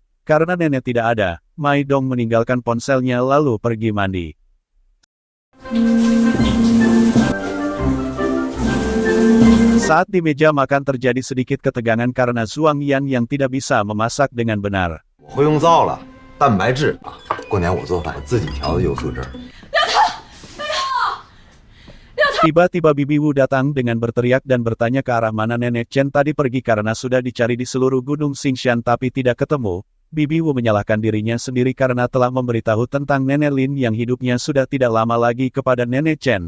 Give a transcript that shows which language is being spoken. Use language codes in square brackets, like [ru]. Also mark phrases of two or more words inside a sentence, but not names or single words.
[id] Karena nenek tidak ada, Mai Dong meninggalkan ponselnya lalu pergi mandi. Saat di meja makan terjadi sedikit ketegangan karena Zhuang Yan yang tidak bisa memasak dengan benar. [zh] 我会用灶了，蛋白质啊，过年我做饭自己调的油醋汁儿。 [id] Tiba-tiba Bibi Wu datang dengan berteriak dan bertanya ke arah mana Nenek Chen tadi pergi karena sudah dicari di seluruh gunung Xingshan tapi tidak ketemu. Bibi Wu menyalahkan dirinya sendiri karena telah memberitahu tentang Nenek Lin yang hidupnya sudah tidak lama lagi kepada Nenek Chen.